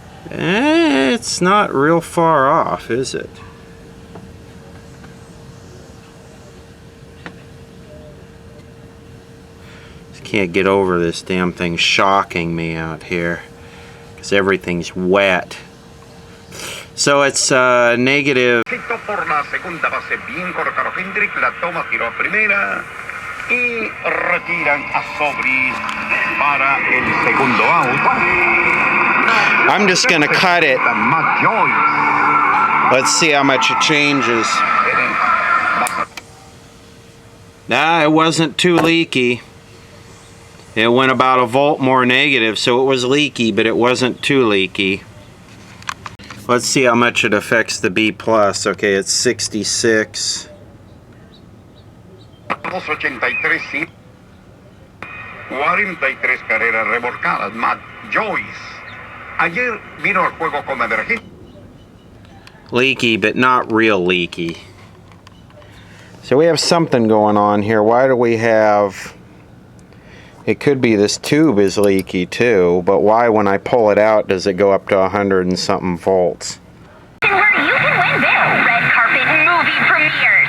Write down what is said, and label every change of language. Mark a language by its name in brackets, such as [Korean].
[English] It's not real far off, is it? Just can't get over this damn thing shocking me out here, because everything's wet. So it's negative. [Spanish] Por la segunda base bien colocado Hendrick, la toma, tiró a primera y retiran a Sobri para el segundo out. [English] I'm just gonna cut it. Let's see how much it changes. Nah, it wasn't too leaky. It went about a volt more negative, so it was leaky, but it wasn't too leaky. Let's see how much it affects the B+. Okay, it's 66. [Spanish] 283, 43 carreras revolcadas. Matt Joyce. Ayer vino al juego como emergente. [English] Leaky, but not real leaky. So we have something going on here. Why do we have... It could be this tube is leaky too, but why when I pull it out does it go up to 100 and something volts? Where you can win big. Red carpet movie premieres.